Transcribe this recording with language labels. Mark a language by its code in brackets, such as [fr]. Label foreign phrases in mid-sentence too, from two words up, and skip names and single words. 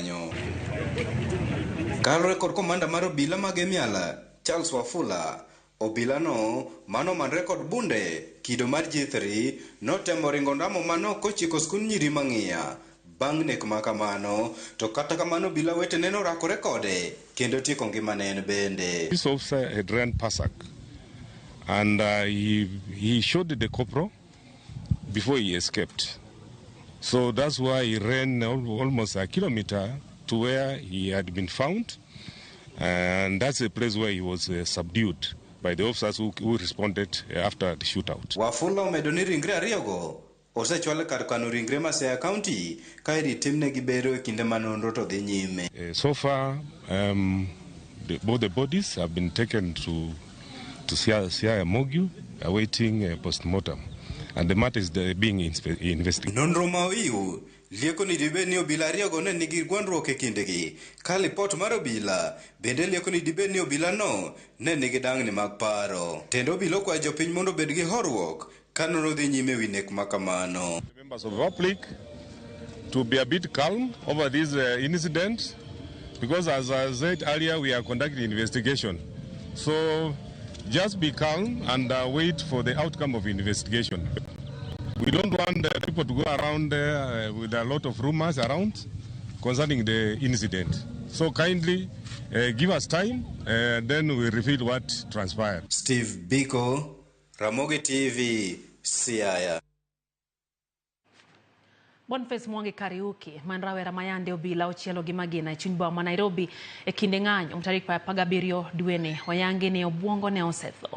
[luo] Kalore kod komanda mar obila Magemiala Charles Wafula obila no mano manre kod bunde kido mar G3 notemo ringo ndamo mano kochiko skun nyiri mang'ia bang' nek makamano to kata kamano obila wetene norakore kode kendo tieko ngimane en bende. [en] This officer had ran Pasak and he shot the corporal before he escaped. So that's why he ran almost a kilometer to where he had been found, and that's a place where he was subdued by the officers who responded after the shootout. [luo] Wafula omedoni ringre ariyogo osechwal kar kano ringre ma Siaya County ka iritimne gi bero e kinde manonro to dhi nyime. [en] So far, both the bodies have been taken to Ramogi awaiting postmortem, and the matter is being investigated. [luo] Nonro ma oiu lieko ni dibe ni obila ariyogo ne nigi gwandruok e kindegi ka lipot mar obila bende lieko ni dibe ni obila no ne nigi dang'ni mag paro. Tendo obila okwayo jopiny mondo obed gi horuok ka nonro dhi nyime wi nek makamano. [en] The members of the public to be a bit calm over this incident, because as I said earlier, we are conducting investigation. So just be calm and wait for the outcome of investigation. We don't want people to go around with a lot of rumors around concerning the incident. So kindly give us time, then we reveal what transpired. Steve Biko, Ramogi TV, Siaya. [luo] Boniface Mwangi Kariuki manrawera mayande obila ochielo gi magina e chuny boma ma Nairobi e kinde ng'anyo tarik 17 dweni wayangi ni obwongo ne osetho.